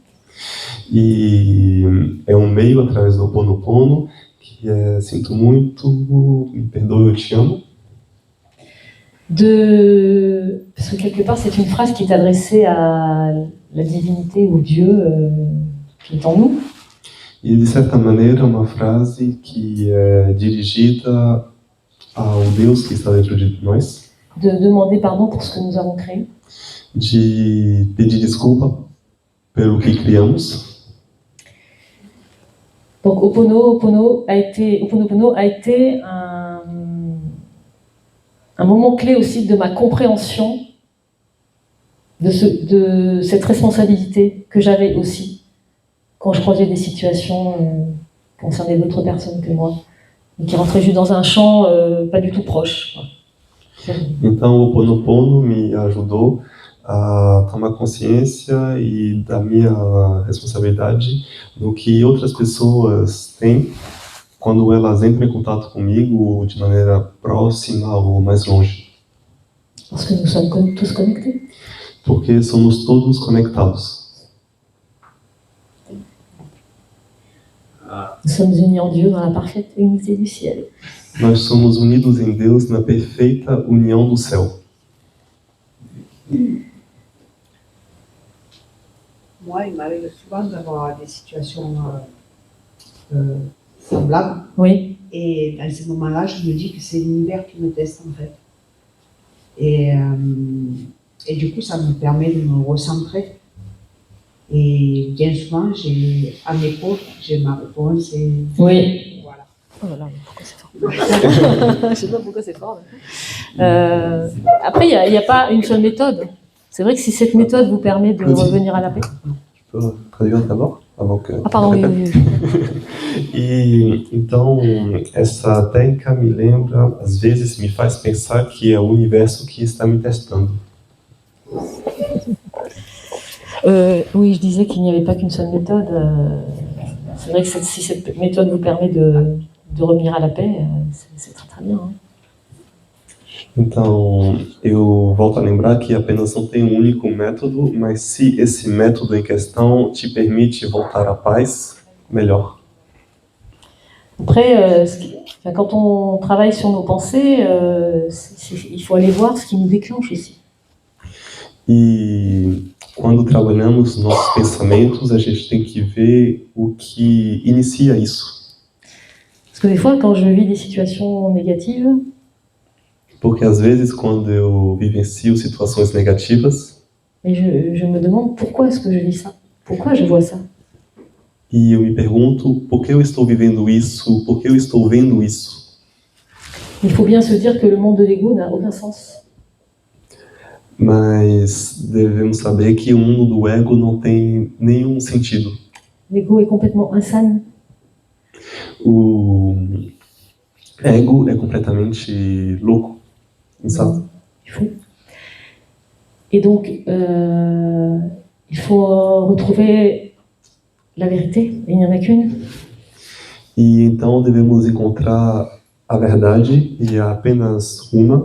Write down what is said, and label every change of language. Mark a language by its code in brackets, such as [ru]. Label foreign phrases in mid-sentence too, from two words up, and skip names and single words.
[pt] E é um meio, através do Ho'oponopono, que é sinto muito, me perdoe, eu te amo. [fr] Parce que quelque part, c'est une phrase qui est adressée à la divinité ou Dieu qui est en nous. [pt] E, de certa maneira, é uma frase que é dirigida ao Deus que está dentro de nós. [fr] De demander pardon pour ce que nous avons créé. [pt] De pedir desculpa pelo que criamos. [fr] Donc Ho'oponopono a été un moment clé aussi de ma compréhension de cette responsabilité que j'avais aussi quand je croisais des situations concernant d'autres personnes que moi, et qui rentraient juste dans un champ pas du tout proche. [pt] Então o Ho'oponopono me ajudou a tomar consciência e da minha responsabilidade do que outras pessoas têm quando elas entram em contato comigo de maneira próxima ou mais longe. [fr] Parce que nous sommes tous connectés. [pt] Porque somos todos conectados. [fr] Nous sommes unis en Dieu dans la parfaite unité du ciel. [pt] Nós somos unidos em Deus na perfeita união do céu. [fr] Moi, il m'arrive souvent d'avoir des situations semblables. Oui. Et dans ces moments-là, je me dis que c'est l'univers qui me teste en fait. Et du coup, ça me permet de me recentrer. Et bien souvent, à mes cours, j'ai ma réponse. Et oui. Voilà. Oh là là, pourquoi c'est fort? Je sais pas pourquoi c'est fort. Après, il n'y a pas une seule méthode. C'est vrai que si cette méthode vous permet de revenir à la paix. Tu peux traduire d'abord? Ah, pardon, oui. [pt] E então, essa técnica me lembra, às vezes me faz pensar que é o universo que está me testando. [fr] Oui, je disais qu'il n'y avait pas qu'une seule méthode. C'est vrai que si cette méthode vous permet de revenir à la paix, c'est très très bien. Hein. [pt] Então, eu volto a lembrar que apenas não tem um único método, mas se esse método em questão te permite voltar à paz, melhor. [fr] Après, quand on travaille sur nos pensées, il faut aller voir ce qui nous déclenche aussi. [pt] E quando trabalhamos nossos pensamentos, a gente tem que ver o que inicia isso. [fr] Parce que des fois, quand je vis des situations négatives, [pt] porque às vezes quando eu vivencio situações negativas, [fr] et je me demande pourquoi est-ce que je vis ça? Pourquoi je vois ça? [pt] E eu me pergunto por que eu estou vivendo isso, por que eu estou vendo isso. [fr] Il faut bien se dire que le monde de l'ego n'a aucun sens. [pt] Mas devemos saber que o mundo do ego não tem nenhum sentido. [fr] L'ego est complètement insane. [pt] O ego é completamente louco, insano. [fr] Et donc, il faut retrouver la vérité, et il n'y en a qu'une. [pt] E então devemos encontrar a verdade, e há apenas uma.